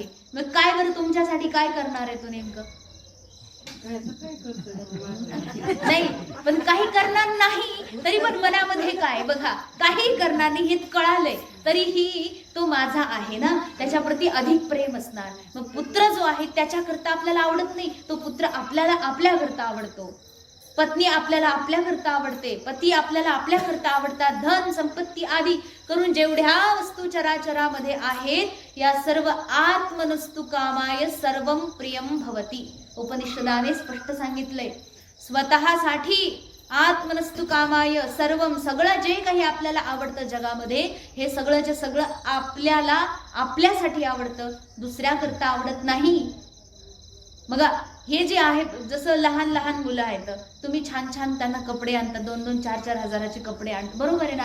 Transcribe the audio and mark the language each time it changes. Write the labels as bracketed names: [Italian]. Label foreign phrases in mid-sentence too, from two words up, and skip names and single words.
[Marathi] मग काय बरं तुमच्यासाठी काय करणार आहे तो नेमकं? नाही, पण काही करणार नाही तरी पण मनामध्ये काय बघा, काही करणार नाही हे कळालंय तरीही तो माझा आहे ना, त्याच्याप्रती अधिक प्रेम असणार. मग पुत्र जो आहे त्याच्याकरता आपल्याला आवडत नाही, तो पुत्र आपल्याला आपल्याकरता आवडतो. पत्नी आपल्याला आपल्याकरता आवडते, पती आपल्याला आपल्याकरता आवडतात. धन संपत्ती आदी करून जेवढ्या वस्तू चराचरामध्ये आहेत या सर्व [Sanskrit] आत्मनस्तु कामाय सर्वं प्रियं भवती. [Marathi] उपनिषदाने स्पष्ट सांगितलंय, स्वतःसाठी [Sanskrit] आत्मनस्तु कामाय सर्वं, [Marathi] सगळं जे काही आपल्याला आवडतं जगामध्ये हे सगळंचे सगळं आपल्याला आपल्यासाठी आवडतं, दुसऱ्याकरता आवडत नाही. मग हे जे आहे, जसं लहान लहान मुलं आहेत, तुम्ही छान छान त्यांना कपडे आणता, 2-2, 4-4 हजाराचे कपडे आणता, बरोबर आहे ना.